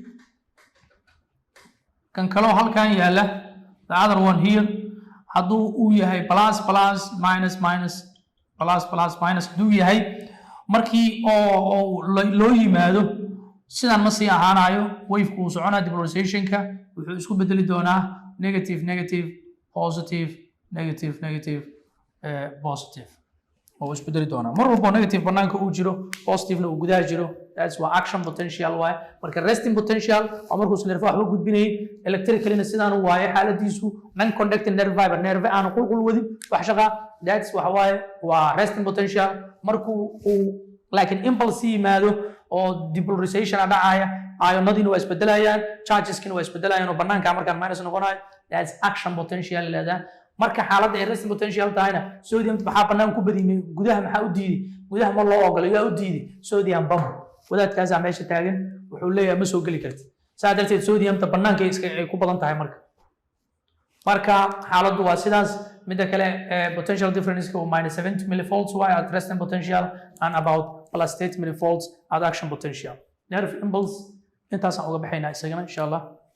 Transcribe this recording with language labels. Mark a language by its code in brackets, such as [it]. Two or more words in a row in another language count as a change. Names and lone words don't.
[so] kan kaloo halkan yaala [en] the other one here [so] hadduu uu yahay plus minus hadduu yahay markii oo loo yimaado sidan ma sii ahaanayo wave-ku uu soconaa depolarizationka wuxuu isku bedeli doonaa negative positive oo isbedeli doonaa mar walba negative banaanka uu jiro positive-na uu gudaha jiro [en] that's why action potential [so] waaye marka resting potential waa markuu nerve waxba gudbinayay electricalina sidaan uu waaye xaaladiisu [en] non conducting nerve fiber [so] nerve aan qulqul wadin wax shaqa that's waxa waaye waa resting potential markuu uu laakiin impulse yimaado oo depolarization dhacaya ionadina waa isbedelayaan chargeskina waa isbedelayaan oo banaanka markaan minus noqonayo [en] that's action potential [so] leedahay marka xaaladda ay [en] resting potential [so] tahayna sodium maxaa banaan ku badiyay gudaha maxaa u diiday gudaha ma loo ogolo yaa u diiday sodium bomb wadaadkaas meesha taagan wuxuu leeyahay ma soo gali kartid saa darteed sodium ta banaanka ay ku badan tahay marka marka xaaladdu waa sidaas midda kale [en] potential difference [so] waa minus 70 millivolts waa [en] at resting potential and about plus 8 millivolts at action potential nerve impulse [so] intaasaan uga baxaynaa isagana [ar] insha allah